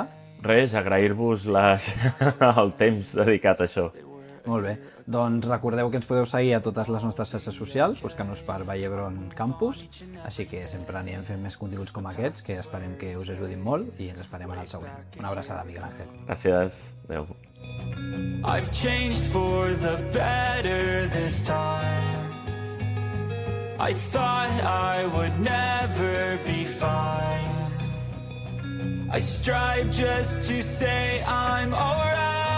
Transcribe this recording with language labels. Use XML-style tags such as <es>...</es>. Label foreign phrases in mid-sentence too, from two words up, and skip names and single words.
<ca>Res, agrair-vos el temps dedicat a això. Molt bé, doncs recordeu que ens podeu seguir a totes les nostres xarxes socials, buscant-nos per Vall d'Hebron Campus, així que sempre anirem fent més continguts com aquests, que esperem que us ajudin molt i ens esperem en el següent. Una abraçada, Miguel Ángel. Gràcies, adeu.</ca> <en>I've changed for the better this time. I thought I would never be fine. I strive just to say I'm alright.</en>